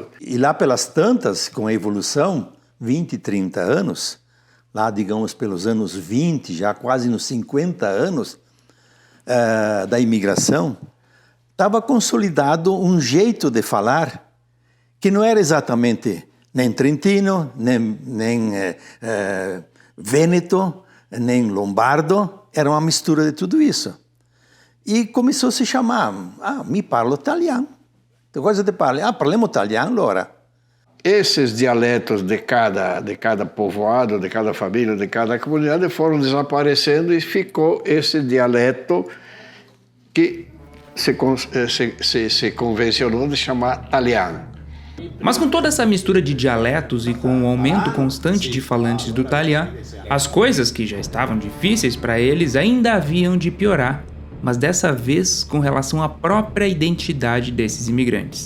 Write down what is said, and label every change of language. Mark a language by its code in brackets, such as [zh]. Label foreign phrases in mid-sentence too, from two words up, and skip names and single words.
[pt] E lá pelas tantas, com a evolução, 20, 30 anos, lá digamos pelos anos 20, já quase nos 50 anos da imigração, estava consolidado um jeito de falar que não era exatamente nem trentino, nem vêneto, nem lombardo, era uma mistura de tudo isso. E começou a se chamar, [vec] mi parlo italiano. Che cosa te parli? [it] Parliamo italiano, allora. [pt] Esses dialetos de cada povoado, de cada família, de cada comunidade foram desaparecendo e ficou esse dialeto que se convencionou de chamar italiano. Mas com toda essa mistura de dialetos e com o aumento constante de falantes do italiano, as coisas que já estavam difíceis para eles ainda haviam de piorar, mas dessa vez com relação à própria identidade desses imigrantes.